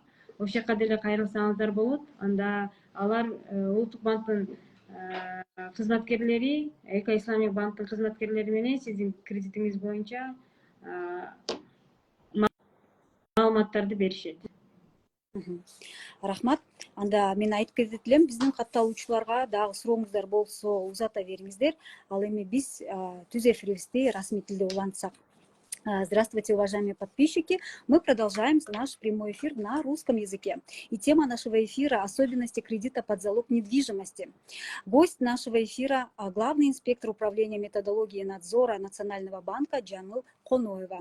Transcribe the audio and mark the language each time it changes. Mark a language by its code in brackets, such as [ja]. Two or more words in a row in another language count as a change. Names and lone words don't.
[ky] Ошол жака деле кайрылсаңыздар болот. Анда алар Улуттук банктын кызматкерлери, Эко Исламик банктын кызматкерлери менен сиздин кредитиңиз боюнча маалыматтарды беришет. Рахмат. Анда мен айтып кетет элем, биздин катталуучуларга дагы сурооңуздар болсо узата бериңиздер. Ал эми биз түз эфирибизди расмий тилде улантсак. [ru] Здравствуйте, уважаемые подписчики. Мы продолжаем наш прямой эфир на русском языке. И тема нашего эфира – особенности кредита под залог недвижимости. Гость нашего эфира – главный инспектор управления методологии и надзора Национального банка Джамыл Коноева.